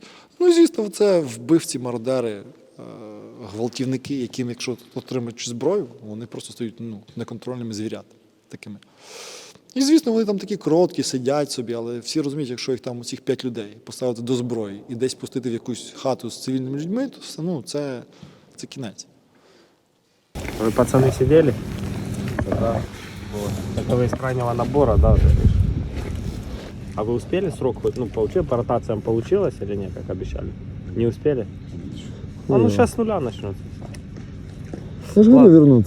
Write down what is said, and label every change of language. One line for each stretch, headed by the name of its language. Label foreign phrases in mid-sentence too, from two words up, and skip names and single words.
Ukrainian: Ну і звісно, це вбивці, мародери, гвалтівники, яким, якщо отримають зброю, вони просто стають неконтрольними звірят такими. І, звісно, вони там такі короткі, сидять собі, але всі розуміють, якщо їх там усіх 5 людей поставити до зброї і десь пустити в якусь хату з цивільними людьми, то все, це кінець.
Russian: Вы, пацаны, сидели? Да. Вот. Это вы из крайнего набора, да? А вы успели срок хоть, по ротациям получилось или нет, как обещали? Не успели? Сейчас с нуля начнется. Я же говорю вернуться.